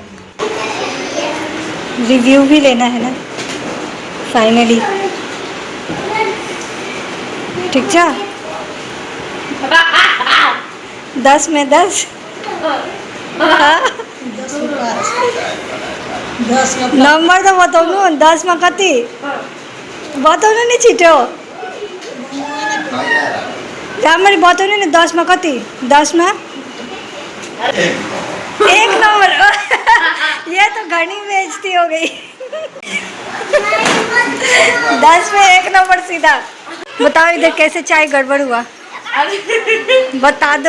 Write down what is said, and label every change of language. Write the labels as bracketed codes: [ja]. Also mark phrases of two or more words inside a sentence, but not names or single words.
[hi] रिव्यू भी लेना है ना फाइनली। ठीक जा 10 में 10 नंबर तो [ne] बताउनु 10 में कति बताउनु नि छिटो, राम्ररी बताउनु नि 10 में कति? [hi] 10 में 1 नंबर। ये तो घनी बेइज्जती हो गई। 10 में 1 नंबर सीधा। बताओ इधर कैसे चाय गड़बड़ हुआ, बता दो।